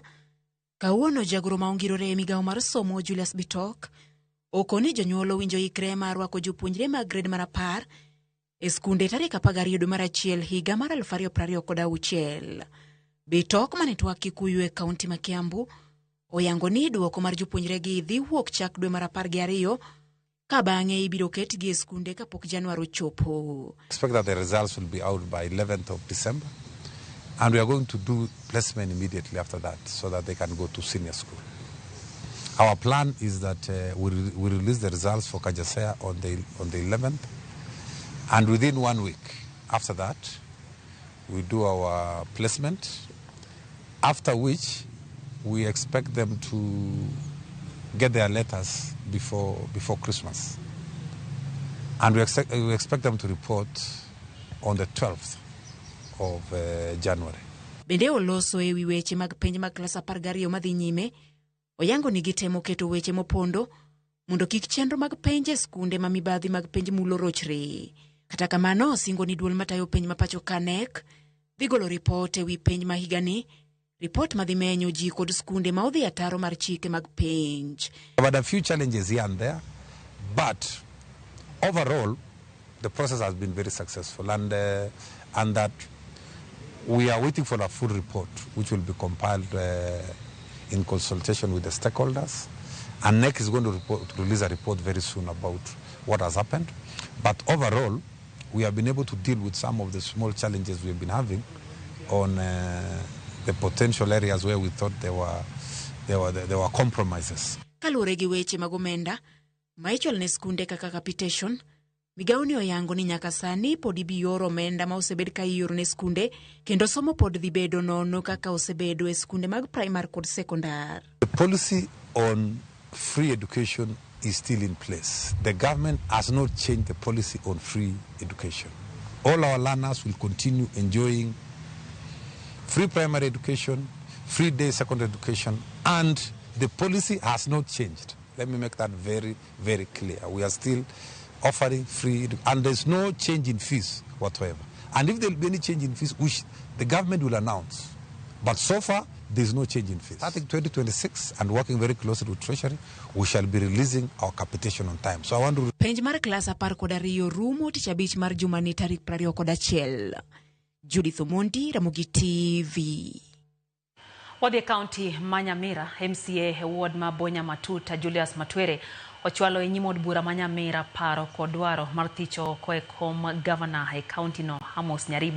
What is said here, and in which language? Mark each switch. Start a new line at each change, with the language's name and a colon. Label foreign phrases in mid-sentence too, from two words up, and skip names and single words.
Luo (Kenya and Tanzania): Kawuono jagoro maongirore e migao mar somo Julius Bitok okoni jonyuol owinjo ikre mar rwako jopuonjre mag gred mar 10 e skunde tarik 12 dwe mar achiel higa mar 2026. Bitok mane twak Kikuyu e kaunti ma Kiambu oyango ni duoko mar jopuonjre gi dhi wuok chak dwe mar 12 ka bang'e ibiro ketgi e skunde kapok Januari ochopo.
English: Expect that the results will be out by 11th of December, and we are going to do placement immediately after that so that they can go to senior school. Our plan is that we release the results for Kajasea on the 11th, and within 1 week after that, we do our placement, after which we expect them to get their letters before Christmas. And we expect them to report on the 12th of January.
Luo (Kenya and Tanzania): Bende oloso ewi weche mag penj mag klas 12 madhi nyime. Oyango ni gitemo keto weche mopondo mondo kik chenro mag penj e skunde ma mibadhi mag penj mulo rochre. Kata kamano singo ni duol matayo penj ma pacho kanek dhi golo ripot ewi penj ma higani, ripot madhi menyo ji kod skunde ma odhi ataro mar chike mag penj.
English: But a few challenges here and there, but overall the process has been very successful, and that we are waiting for a full report which will be compiled in consultation with the stakeholders, and NEC is going to release a report very soon about what has happened. But overall, we have been able to deal with some of the small challenges we've been having on the potential areas where we thought there were compromises.
Luo (Kenya and Tanzania): Kalure gi weche magomenda, maichol ne skunde kaka capitation, migao ni oyango ni nyaka sani pod ibioro omenda ma osebed ka ioro ne skunde, kendo somo pod dhi bedo nono kaka osebedo e skunde mag primary kod secondary.
English: The policy on free education is still in place. The government has not changed the policy on free education. All our learners will continue enjoying free primary education, free day secondary education, and the policy has not changed. Let me make that very, very clear. We are still offering free, and there's no change in fees whatsoever. And if there will be any change in fees, which the government will announce. But so far, there's no change in fees. Starting 2026 and working very closely with Treasury, we shall be releasing our capitation on time. So I want to...
Luo (Kenya and Tanzania): Penj mar klas 12 rumo tich abich mar jumani tarik 21. Judith Omondi, Ramogi TV. Wadhi kaunti Manyamira, MCA Ward ma Bonya Matuta Julius Matwere ochwalo e nyimod bura Manyamira paro kod dwaro mar thicho koe kom governor e kaunti no Amos Nyaribo.